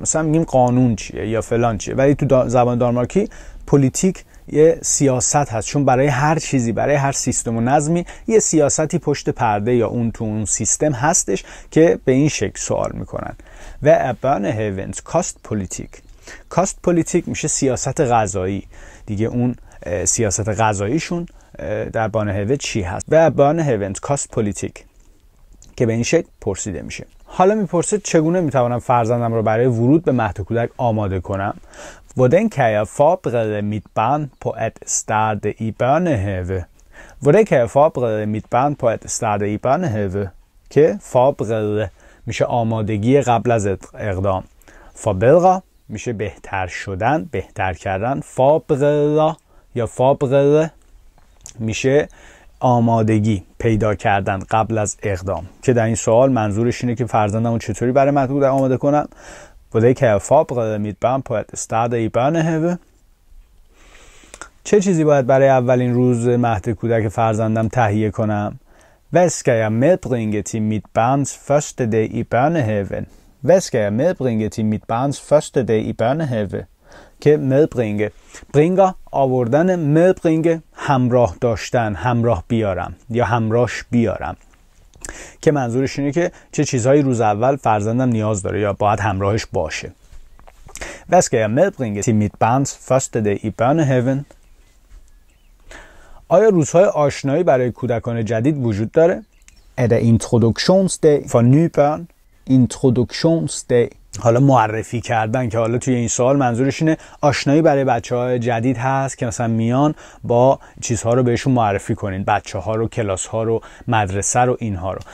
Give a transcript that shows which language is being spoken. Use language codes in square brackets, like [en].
[fa] مثلا میگیم قانون چیه یا فلان چیه، ولی تو زبان دانمارکی پلیتیک یه سیاست هست، چون برای هر چیزی، برای هر سیستم و نظمی یه سیاستی پشت پرده یا اون تو اون سیستم هستش که به این شکل سوال میکنن. و børnehavens kostpolitik، کاست میشه سیاست غذایی دیگه. اون سیاست غذاییشون در بانهوه چی هست؟ و børnehavens kostpolitik که به این شکل پرسیده میشه. حالا میپرسه چگونه میتوانم فرزندم رو برای ورود به مهد کودک آماده کنم؟ [da] Hvordan kan jeg forberede mit barn på at starte i børnehave؟ Hvordan kan jeg forberede mit barn på at starte i børnehave؟ [fa] که forberede میشه آمادگی قبل از اقدام. forbedre میشه بهتر شدن، بهتر کردن. forberede یا forberede میشه آمادگی پیدا کردن قبل از اقدام، که در این سوال منظورش اینه که فرزندمو چطوری برای مهد کودک آماده کنم. [da] Hvordan kan jeg forberede mit barn på at starte i børnehave؟ [fa] چه چیزی باید برای اولین روز مهد کودک فرزندم تهیه کنم؟ [da] Hvad skal jeg medbringe til mit barns første dag i børnehaven؟ Hvad skal jeg medbringe til mit barns første dag i børnehave؟ [fa] که medbringe، bringer آوردن، medbringe همراه داشتن، همراه بیارم یا همراهش بیارم، که منظورش اینه که چه چیزهایی روز اول فرزندم نیاز داره یا باید همراهش باشه. [da] Hvad skal jeg medbringe til mit barns første dag i børnehaven؟ [fa] آیا روزهای آشنایی برای کودکان جدید وجود داره؟ [da] Er der introduktionsdag for nye børn؟ [fa] Introduktionsdag، حالا معرفی کردن، که حالا توی این سوال منظورش اینه آشنایی برای بچه‌های جدید هست که مثلا میان با چیزها رو بهشون معرفی کنین، بچه‌ها رو، کلاس‌ها رو، مدرسه رو، اینها رو.